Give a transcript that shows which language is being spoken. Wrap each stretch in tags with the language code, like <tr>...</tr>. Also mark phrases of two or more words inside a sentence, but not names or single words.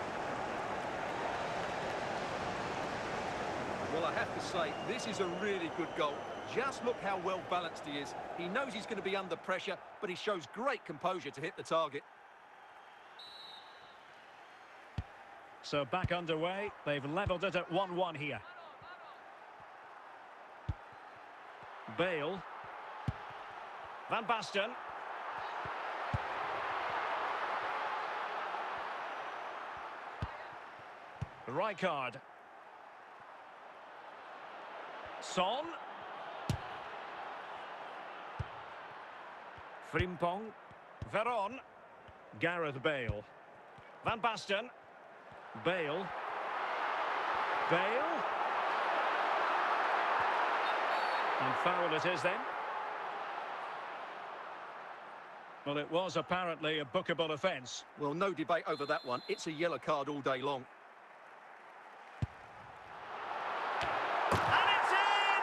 <en>Well, I have to say, this is a really good goal. Just look how well balanced he is. He knows he's going to be under pressure, but he shows great composure to hit the target. So back underway, they've levelled it at 1-1 here. Bale. Van Basten. Rijkaard. Son. Frimpong. Veron. Gareth Bale. Van Basten. Bale. Bale. And foul it is then. Well, it was apparently a bookable offence. Well, no debate over that one. It's a yellow card all day long. And it's in!</en>